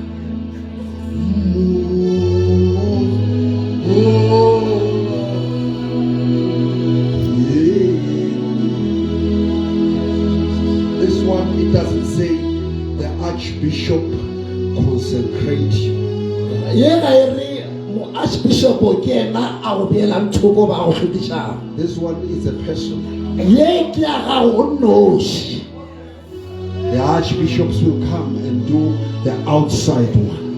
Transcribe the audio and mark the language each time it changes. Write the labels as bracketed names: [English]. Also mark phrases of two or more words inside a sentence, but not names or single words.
[English] This one, it doesn't say the Archbishop consecrate you. [Northern Sotho] Archbishop ke ena a go beelang thoko ba go hlodiša. [English] This one is a person. [Northern Sotho] Ye ke ya gago o nnoši. [English] The archbishops will come and do the outside one.